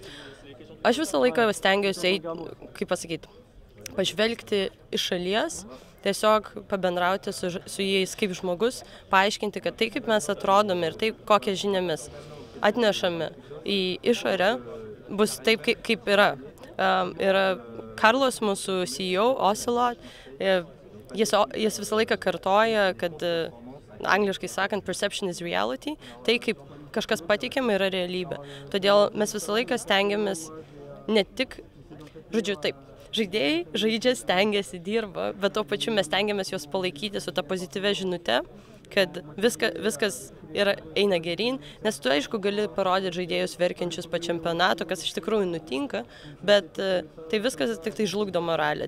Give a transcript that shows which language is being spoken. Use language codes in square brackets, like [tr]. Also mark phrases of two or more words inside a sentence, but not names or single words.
[lt] Aš visą laiką stengiuosi eiti, kaip pasakyti, pažvelgti iš šalies, tiesiog pabendrauti su jais kaip žmogus, paaiškinti, kad tai, kaip mes atrodome ir tai, kokią žinią mes atnešame į išorę, bus taip, kaip yra. Yra Karlos, mūsų CEO, Ocelot, jis visą laiką kartoja, kad angliškai sakant, [en] perception is reality, [lt] tai kaip kažkas pateikiama yra realybė. Todėl mes visą laiką stengiamės ne tik, taip, žaidėjai žaidžia, stengiasi, dirba, bet tuo pačiu mes stengiamės juos palaikyti su ta pozityvia žinute, kad viskas eina geryn, nes tu aišku gali parodyti žaidėjus verkiančius po čempionato, kas iš tikrųjų nutinka, bet tai viskas tik tai žlugdo moralę.